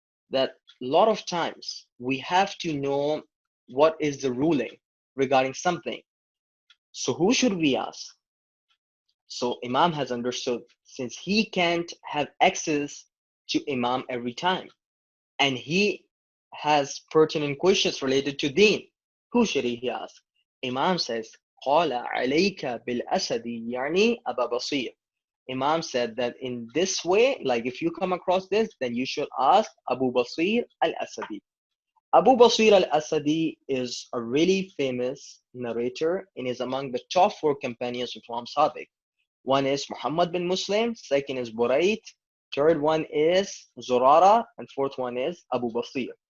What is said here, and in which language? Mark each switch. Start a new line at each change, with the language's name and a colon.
English: That a lot of times we have to know what is the ruling regarding something. So who should we ask? So Imam has understood, since he can't have access to Imam every time, and he has pertinent questions related to deen, who should he ask? Imam says,
Arabic: قال عليك بالأسد يعني أبا بصير.
English: Imam said that in this way, like if you come across this, then you should ask Abu Basir al-Asadi. Abu Basir al-Asadi is a really famous narrator and is among the top four companions of Imam Sadiq. One is Muhammad bin Muslim, second is Burayt, third one is Zurara, and fourth one is Abu Basir.